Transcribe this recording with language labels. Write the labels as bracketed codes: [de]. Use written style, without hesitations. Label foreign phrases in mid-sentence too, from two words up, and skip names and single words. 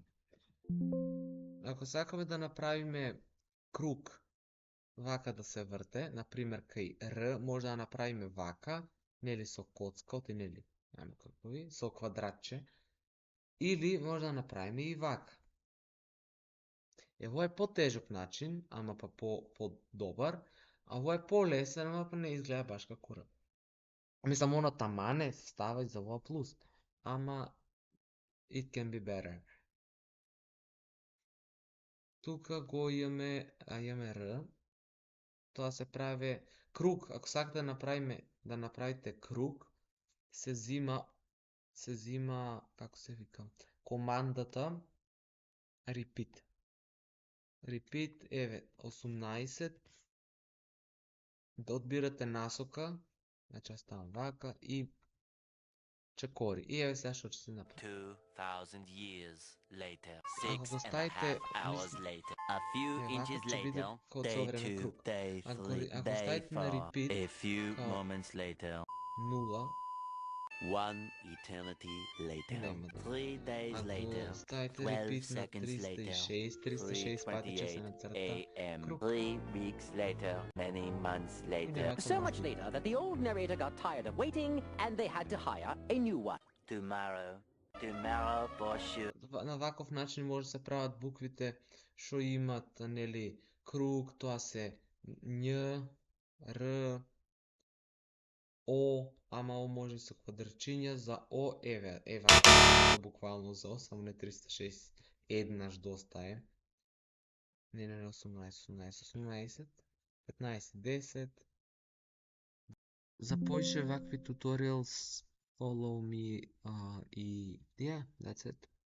[mk] Ако сакаме да направиме круг, вака да се врте, например кај R, може да направиме вака, нели со коцка, оти нели, со квадратче, или може да направиме и вака. Ево е потежок начин, ама па по-добар, а ово е по-лесен, ама па не изгледа баш како R. Мислам, оно тамане става и за ова плюс, ама [en] it can be better. [mk] Тука го имаме R, тоа се прави круг. Ако сакате да направите круг, се зима, како се вика, командата repeat. Repeat, еве, 18, да одбирате насока, значи ја ставам вака и чекори. И еве сега што ќе се направи. [en] 2000 years later, [mk] Ако го 6 [en] and a [mk] ставите, [en] half hours later, a few inches [mk] ќе биде [en] later, [mk] како [en] day [mk] цело време [en] 2, [mk] круг. [en] day [mk] Ако [en] 3, [mk] го [en] day [mk] ставите на [en] 4, [mk] repeat, [en] a few [mk] као [en] moments later, [mk] 0, [en] one eternity later, [mk] нема да. [en] 3 days later, [mk] Ако ставите [en] 12 [mk] repeat на [en] seconds later, [mk] 306 пати ќе се [en] 3:28 [mk] нацрта [en] a.m. [mk] круг. [en] 3 weeks later, many months later, So much later that the old narrator got tired of waiting and they had to hire a new one. tomorrow for sure. [mk] На ваков начин може да се прават буквите што имат, нели, круг, тоа се њ, р, о, ама о може со квадрчиња, за о, еве, буквално за о, само не 306 еднаш доста е. Не, 18, 15, 10. За поише вакви tutorials, [en] follow me, [mk] и [en] yeah, that's it.